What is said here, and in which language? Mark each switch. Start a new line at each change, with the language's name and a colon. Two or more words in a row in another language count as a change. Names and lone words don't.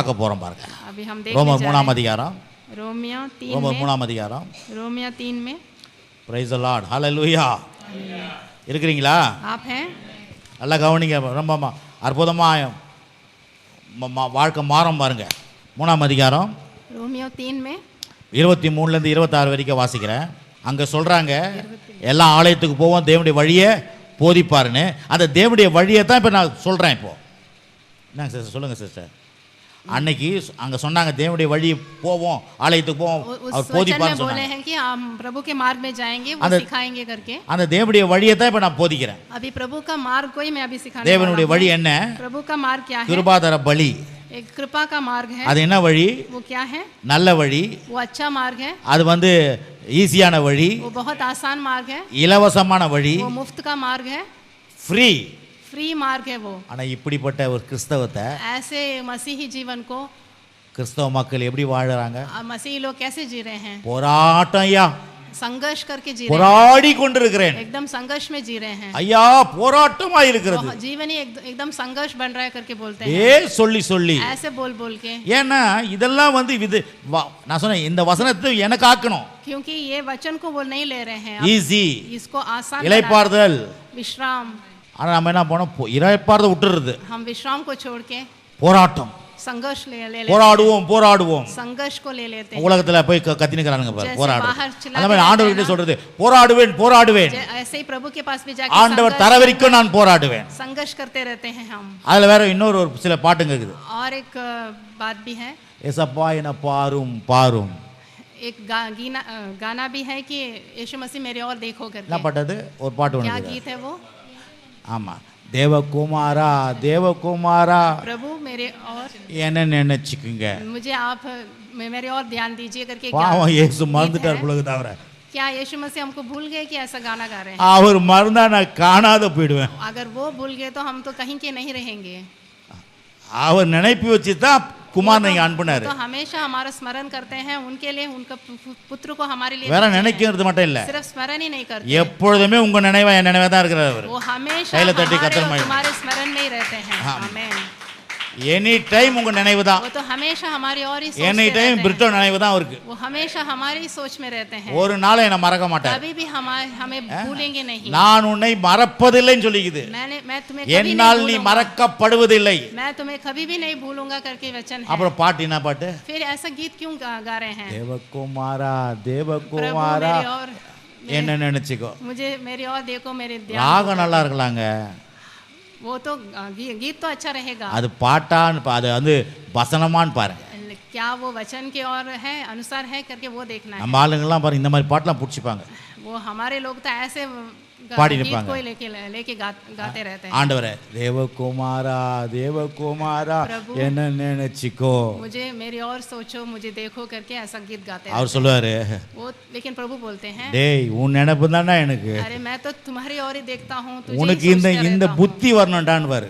Tamil: பார்க்க போறோம் பாருங்க.
Hindi: अभी हम देख
Tamil: ரோமர் 3ஆம் அதிகாரம்.
Hindi: रोमियो 3
Tamil: ரோமர்
Hindi: में.
Tamil: 3ஆம் அதிகாரம்.
Hindi: रोमियो 3 में.
English: Praise the Lord.
Tamil: ஹalleluya. இருக்கிறீங்களா?
Hindi: आप हैं?
Tamil: நல்லா கவனிங்க. ரொம்ப அற்புதமா வாழ்க்கை மாறும் பாருங்க. 3ஆம் அதிகாரம்
Hindi: रोमियो 3 में
Tamil: 23 ல இருந்து 26 வரைக்கும் வாசிக்கிறேன். அங்க சொல்றாங்க எல்லா ஆலயத்துக்கு போவோம், தேவனுடைய வழியை போதிப்பாருன்னு. அந்த தேவனுடைய வழியை தான் இப்போ நான் சொல்றேன். இப்போ என்னங்க சிஸ்டர் சொல்லுங்க சிஸ்டர். அன்னைக்கு அங்க சொன்னாங்க தேவனுடைய வழி போவோம், ஆலயத்துக்கு போவோம், அவர் போதிப்பாருன்னு
Hindi: बोले
Tamil: சொன்னாங்க.
Hindi: हैं कि हम प्रभु के मार्ग में जाएंगे, वो सिखाएंगे करके.
Tamil: அந்த தேவனுடைய வழியை தான் இப்போ நான் போதிக்கிறேன்.
Hindi: अभी प्रभु का मार्ग को ही मैं अभी सिखाने
Tamil: தேவனுடைய வழி என்ன?
Hindi: प्रभु का मार्ग क्या है?
Tamil: கிருபாதார பலி.
Hindi: एक कृपा का मार्ग है.
Tamil: அது என்ன வழி?
Hindi: वो क्या है?
Tamil: நல்ல வழி.
Hindi: वो अच्छा मार्ग है.
Tamil: அது வந்து ஈஸியான வழி.
Hindi: वो बहुत आसान मार्ग है.
Tamil: இலவசமான வழி.
Hindi: वो मुफ्त का मार्ग है.
Tamil: ஃப்ரீ.
Hindi: फ्री मार्ग है वो.
Tamil: ஆனா இப்படிப்பட்ட ஒரு கிறிஸ்தவத்தை
Hindi: ऐसे मसीही जीवन को
Tamil: கிறிஸ்தவ மக்கள் எப்படி வாழறாங்க?
Hindi: मसीही लोग कैसे जी रहे हैं?
Tamil: போராட்டம் ஐயா.
Hindi: संघर्ष करके जी रहे हैं.
Tamil: போராடி கொண்டிருக்கிறேன்.
Hindi: एकदम संघर्ष में जी रहे हैं.
Tamil: ஐயா போராட்டமா இருக்கிறது.
Hindi: जीवन ही एकदम संघर्ष बन रहा है करके बोलते हैं.
Tamil: சொல்லி
Hindi: ऐसे बोल के.
Tamil: ஏன்னா இதெல்லாம் வந்து இது நான் சொன்னேன் இந்த வசனத்தை எனக்கு ஆக்கணும்.
Hindi: क्योंकि ये वचन को वो नहीं ले रहे हैं.
Tamil: ஈஸி.
Hindi: इसको आसान
Tamil: இளைப்பாறுதல்.
Hindi: विश्राम.
Tamil: ஆனா நம்ம என்ன பண்ணோம்? இளைப்பாறுதல் விட்டுறது.
Hindi: हम विश्राम को छोड़ के
Tamil: போராட்டம்.
Hindi: संघर्ष ले
Tamil: போராடுவோம்
Hindi: संघर्ष को ले लेते हैं.
Tamil: உலகத்துல போய் கத்தினுக்கறானுங்க பாரு. போராடு. அந்த மாதிரி ஆண்டவர் கிட்ட சொல்றது போராடுவேன்.
Hindi: ऐसे ही प्रभु के पास भी जाके
Tamil: ஆண்டவர் தர வரைக்கும் நான் போராடுவேன்.
Hindi: संघर्ष करते रहते हैं हम.
Tamil: அதுல வேற இன்னொரு சில பாட்டுங்க இருக்குது.
Hindi: और एक बात भी है.
Tamil: ஏசப்பா என்ன பாரும்.
Hindi: एक गाना भी है कि यीशु मसीह मेरे और देखो करके.
Tamil: என்ன பாட்டு? ஒரு பாட்டு ஒன்று.
Hindi: क्या गीत है वो?
Tamil: ஆமா. தேவகுமாரா
Hindi: प्रभु मेरे और
Tamil: என்ன நினைச்சுக்குங்க.
Hindi: मुझे आप मेरे और ध्यान दीजिए करके.
Tamil: பாவம் இயேசு மறந்துட்டார் புலகு தவிர.
Hindi: क्या यीशु मसीह हमको भूल गए कि ऐसा गाना गा रहे हैं?
Tamil: அவர் மறந்தா நான் காணாத போயிடுவேன்.
Hindi: अगर वो भूल गए तो हम तो कहीं के नहीं रहेंगे.
Tamil: அவர் நினைப்பு வச்சு தான் குமாரனை அனுப்புனாரு.
Hindi: तो हमेशा हमारा स्मरण करते हैं उनके लिए, उनका पुत्र को हमारे लिए.
Tamil: வேற நினைக்கிறது மட்டும் இல்ல,
Hindi: सिर्फ स्मरण ही नहीं करते,
Tamil: எப்பொழுதுமே உங்க நினைவா என் நினைவா தான் இருக்கிறார் அவர்.
Hindi: वो हमेशा हमारे स्मरण में ही रहते हैं. आमीन.
English: any time
Tamil: உங்க நினைவு தான்.
Hindi: वो तो हमेशा हमारी और ही सोच
English: any time
Tamil: பிரிட்டோ நினைவு தான் அவருக்கு.
Hindi: वो हमेशा हमारी सोच में रहते हैं.
Tamil: ஒரு நாள் என்ன மறக்க மாட்டார்.
Hindi: कभी भी हमें भूलेंगे नहीं.
Tamil: நான் உன்னை மறப்பதில்லைன்னு சொல்லிக்குது.
Hindi: मैं तुम्हें कभी नहीं
Tamil: என்னால் நீ மறக்கப்படுவதில்லை.
Hindi: मैं तुम्हें कभी भी नहीं भूलूंगा करके वचन है.
Tamil: அப்புறம் பாட்டு என்ன பாட்டு?
Hindi: फिर ऐसा गीत क्यों गा रहे हैं?
Tamil: தேவகுமாரா தேவகுமாரா என்ன நினைச்சுக்கோ.
Hindi: मुझे मेरी और देखो मेरे ध्यान.
Tamil: ராகம் நல்லா இருக்கலாங்க,
Hindi: वो तो गीत तो अच्छा रहेगा.
Tamil: அது பாட்டான்னு அது வந்து வசனமான்னு பாருங்க.
Hindi: क्या वो वचन के और है अनुसार है करके वो देखना है.
Tamil: நம்ம ஆளுங்கெல்லாம் பாருங்க இந்த மாதிரி பாட்டெல்லாம் பிடிச்சிப்பாங்க.
Hindi: वो हमारे लोग तो ऐसे
Tamil: பாடி
Hindi: गीत
Tamil: நிப்பாங்க.
Hindi: कोई लेके गाते रहते हैं.
Tamil: ஆண்டவரே தேவகுமாரா தேவகுமாரா என்ன நினைச்சுக்கோ,
Hindi: मुझे मेरी और सोचो, मुझे देखो करके ऐसा गीत गाते हैं.
Tamil: அவர் சொல்லுவாரு,
Hindi: वो लेकिन प्रभु बोलते हैं,
Tamil: டேய் உன் நினைப்பு தானே எனக்கு,
Hindi: अरे मैं तो तुम्हारी और ही देखता हूँ,
Tamil: உனக்கு இந்த புத்தி வரணும்டான்னு பாரு.